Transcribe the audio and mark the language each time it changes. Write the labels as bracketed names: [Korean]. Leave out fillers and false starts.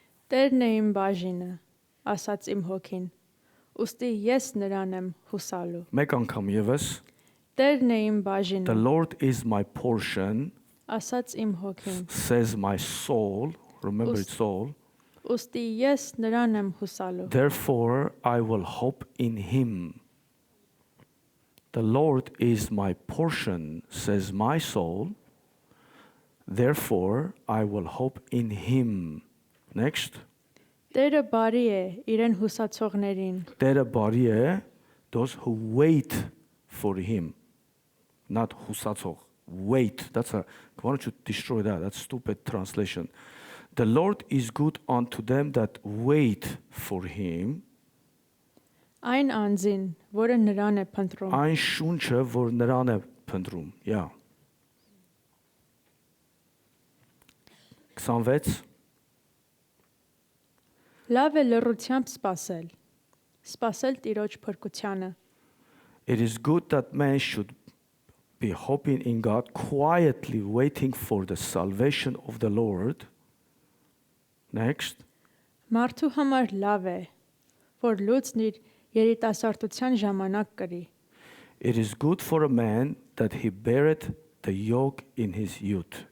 [Armenian] Տերն է իմ բաժինը, ասաց իմ հոգին, ուստի ես նրան եմ հուսալու։ Մեկ անգամ եւս. Տերն է իմ [English] The [Armenian] բաժինը, [English] Lord is my portion, [Armenian] ասաց իմ հոգին, [English] says my soul. Remember it's soul. [Armenian] ուստի ես նրան եմ հուսալու։ [English] Therefore, I will hope in him. The Lord is my portion, says my soul. Therefore, I will hope in him. Next. [Armenian] Տերը բարի է իրեն հուսացողներին, Տերը բարի է [English] those who wait for him. Not հուսացող. Wait. That's a, why don't you destroy that? That's stupid translation. The Lord is good unto them that wait for him. [Armenian] այն անձին, որը նրան է փնտրում։ Այն շունչը, որ նրան է փնտրում։ Yeah. 26. Լավ է լռությամբ սпасել։ Սпасել Տիրոջ փրկությանը, [English] It is good that man should be hoping in God, quietly waiting for the salvation of the Lord. Next. [Armenian] Մարդու համար լավ է, որ լուծն իր երիտասարդության ժամանակ կրի։ [English] It is good for a man that he beareth the yoke in his youth.